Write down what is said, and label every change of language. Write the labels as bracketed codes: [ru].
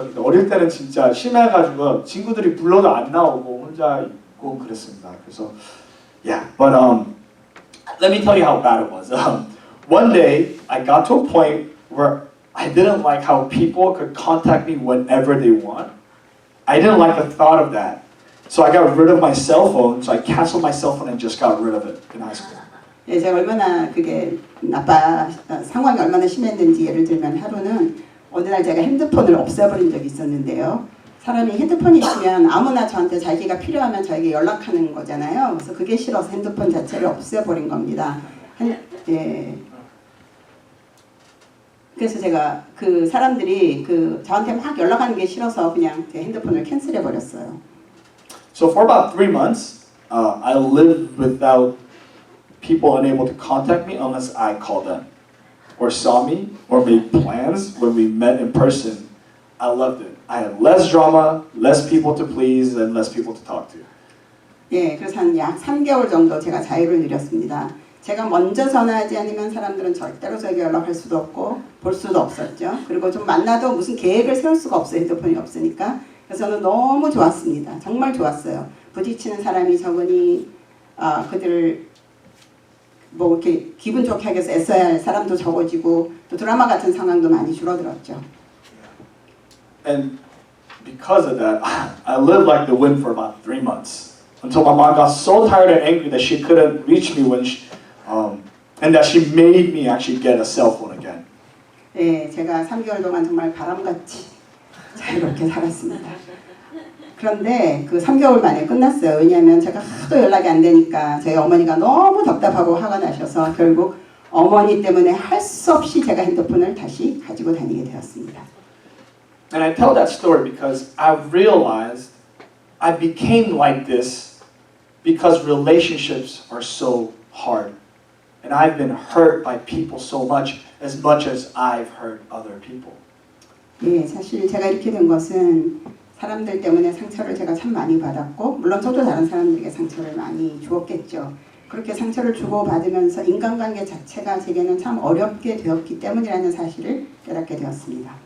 [ko] 근데 어릴 때는 진짜 심해가지고 친구들이 불러도 안 나오고 혼자 있고 그랬습니다. 그래서 [en] yeah, but let me tell you how bad it was. One day I got to a point where I didn't like how people could contact me whenever they want. I didn't like the thought of that. So I got rid of my cell phone. So I canceled my cell phone and just got rid of it in high school. [ko] 예, 제가 얼마나 그게 상황이 얼마나 심했는지 예를 들면 하루는 어느 날 제가 핸드폰을 없애버린 적이 있었는데요. 사람이 핸드폰이 있으면 아무나 저한테 자기가 필요하면 저에게 연락하는 거잖아요. 그래서 그게 싫어서 핸드폰 자체를 없애버린 겁니다. 예. 그래서 제가 그 사람들이 저한테 막 연락하는 게 싫어서 그냥 제 핸드폰을 캔슬해 버렸어요. [en] So for about 3 months, I lived without people unable to contact me unless I called them, or saw me, or made plans when we met in person. I loved it. I had less drama, less people to please, and less people to talk to. [ko] 예, 그래서 한 약 3개월 정도 제가 자유를 누렸습니다. 제가 먼저 전화하지 않으면 사람들은 절대로 저에게 연락할 수도 없고 볼 수도 없었죠. 그리고 좀 만나도 무슨 계획을 세울 수가 없어요. 핸드폰이 없으니까. 그래서 저는 너무 좋았습니다. 정말 좋았어요. 부딪히는 사람이 적으니 그들을 뭐 이렇게 기분 좋게 하기 위해서 애써야 할 사람도 적어지고 또 드라마 같은 상황도 많이 줄어들었죠. [en] And because of that, I lived like the wind for about 3 months until my mom got so tired and angry that she couldn't reach me and that she made me actually get a cell phone again. [ko] 네, 제가 3개월 동안 정말 바람같이 자유롭게 살았습니다. 그런데 그 3개월 만에 끝났어요. 왜냐하면 제가 하도 연락이 안 되니까 저희 어머니가 너무 답답하고 화가 나셔서 결국 어머니 때문에 할 수 없이 제가 핸드폰을 다시 가지고 다니게 되었습니다. [en] And I tell that story because I realized I became like this because relationships are so hard. And I've been hurt by people so much as I've hurt other people. [ko] 네, 사실 제가 이렇게 된 것은 사람들 때문에 상처를 제가 참 많이 받았고 물론 저도 다른 사람들에게 상처를 많이 주었겠죠. 그렇게 상처를 주고받으면서 인간관계 자체가 제게는 참 어렵게 되었기 때문이라는 사실을 깨닫게 되었습니다.